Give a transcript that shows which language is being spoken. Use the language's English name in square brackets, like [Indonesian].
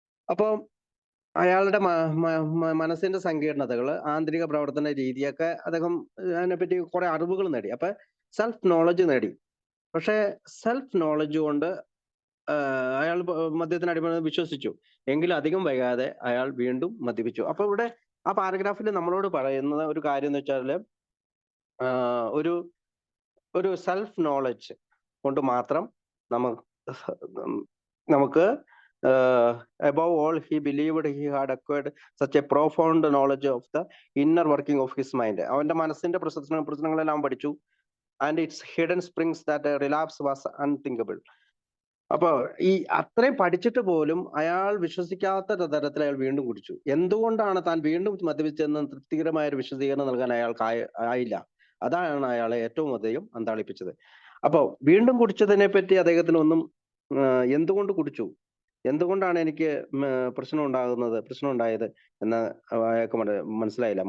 [Malayalam] അപ്പൊ അയാളുടെ മനസ്സിന്റെ സങ്കീർണതകൾ, ആന്തരിക പ്രവർത്തന രീതിയൊക്കെ അദ്ദേഹം അതിനെപ്പറ്റി കുറെ അറിവുകൾ നേടി. അപ്പൊ സെൽഫ് നോളജ് നേടി. പക്ഷെ സെൽഫ് നോളജ് കൊണ്ട് അയാൾ മദ്യത്തിന് അടിമ വിശ്വസിച്ചു. എങ്കിലും അധികം വൈകാതെ അയാൾ വീണ്ടും മദ്യപിച്ചു. അപ്പൊ ഇവിടെ ആ പാരഗ്രാഫിൽ നമ്മളോട് പറയുന്ന ഒരു കാര്യം എന്ന് വെച്ചാല്, ഒരു ഒരു സെൽഫ് നോളജ് കൊണ്ട് മാത്രം നമുക്ക് [English] above all he believed he had acquired such a profound knowledge of the inner working of his mind. [Malayalam] അവന്റെ മനസ്സിന്റെ പ്രശ്നങ്ങളെല്ലാം പഠിച്ചു. [English] and its hidden springs that a relapse was unthinkable. [Malayalam] അപ്പൊ ഈ അത്രയും പഠിച്ചിട്ട് പോലും അയാൾ വിശ്വസിക്കാത്ത തരത്തിൽ അയാൾ വീണ്ടും കുടിച്ചു. എന്തുകൊണ്ടാണ് താൻ വീണ്ടും മദ്യപിച്ചെന്ന് തൃപ്തികരമായ ഒരു വിശദീകരണം നൽകാൻ അയാൾക്ക് ആയില്ല. അതാണ് അയാളെ ഏറ്റവും അധികം അന്താളിപ്പിച്ചത്. അപ്പൊ വീണ്ടും കുടിച്ചതിനെ പറ്റി അദ്ദേഹത്തിന് ഒന്നും എന്തുകൊണ്ട് കുടിച്ചു, എന്തുകൊണ്ടാണ് എനിക്ക് പ്രശ്നം ഉണ്ടായത് എന്ന് അയാൾക്ക് മനസ്സിലായില്ല.